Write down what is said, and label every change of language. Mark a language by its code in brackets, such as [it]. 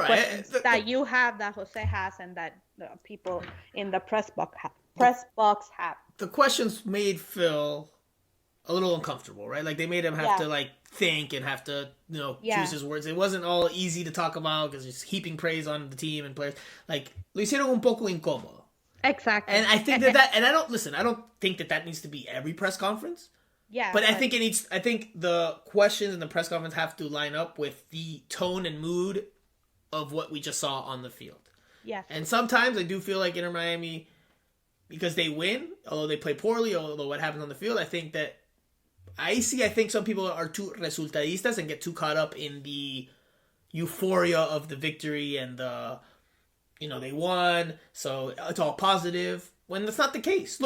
[en] questions that you have, that Jose has, and that the people in the press box have. The questions made Phil a little uncomfortable, right? Like, they made him have to think and have to choose his words. It wasn't all easy to talk about because he's heaping praise on the team and players. Like, [es] lo hicieron un poco incómodo. [en] Exactly. And I think that and I don't think that needs to be every press conference. Yeah. But I think the questions in the press conference have to line up with the tone and mood of what we just saw on the field. Yes. And sometimes I do feel like Inter Miami, because they win, although they play poorly, although what happens on the field, I think some people are too resultadistas and get too caught up in the euphoria of the victory and they won, so it's all positive, when that's not the case.